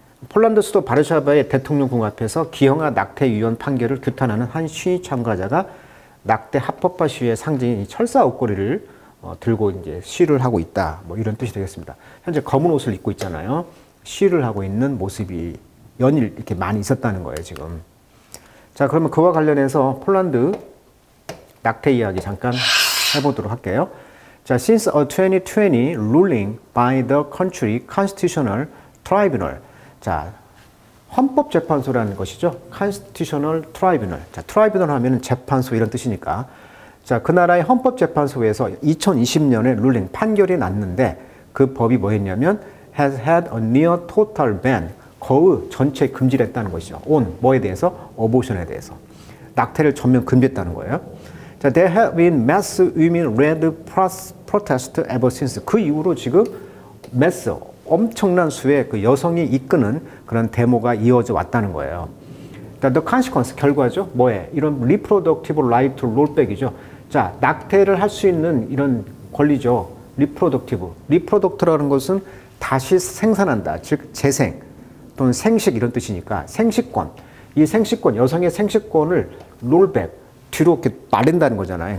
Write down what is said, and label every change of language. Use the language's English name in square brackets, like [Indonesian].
[Korean] 폴란드 수도 바르샤바의 대통령궁 앞에서 기형아 낙태 위헌 판결을 규탄하는 한 시위 참가자가 낙태 합법화 시위의 상징인 철사 옷걸이를 들고 이제 시위를 하고 있다. 뭐 이런 뜻이 되겠습니다. 현재 검은 옷을 입고 있잖아요. 시위를 하고 있는 모습이 연일 이렇게 많이 있었다는 거예요, 지금. 자, 그러면 그와 관련해서 폴란드 낙태 이야기 잠깐 해보도록 할게요. [English] 자, since a 2020 ruling by the country constitutional tribunal. [Korean] 자, 헌법재판소라는 것이죠. [English] constitutional tribunal. [Korean] 자, tribunal 하면은 재판소 이런 뜻이니까. 자, 그 나라의 헌법재판소에서 2020년에 룰링, 판결이 났는데 그 법이 뭐였냐면 [English] has had a near total ban, [Korean] 거의 전체 금지를 했다는 것이죠. on, 뭐에 대해서? abortion에 대해서. 낙태를 전면 금지했다는 거예요. [English] 자, there have been mass women-led protests ever since. [Korean] 그 이후로 지금 mass, 엄청난 수의 그 여성이 이끄는 그런 데모가 이어져 왔다는 거예요. 자, [English] the consequence, [Korean] 결과죠. 뭐에? [English] 이런 reproductive right to rollback이죠. [Korean] 자, 낙태를 할 수 있는 이런 권리죠. reproduct라는 것은 다시 생산한다. 즉 재생 또는 생식 이런 뜻이니까 생식권. 이 생식권, 여성의 생식권을 롤백, 뒤로 이렇게 말린다는 거잖아요.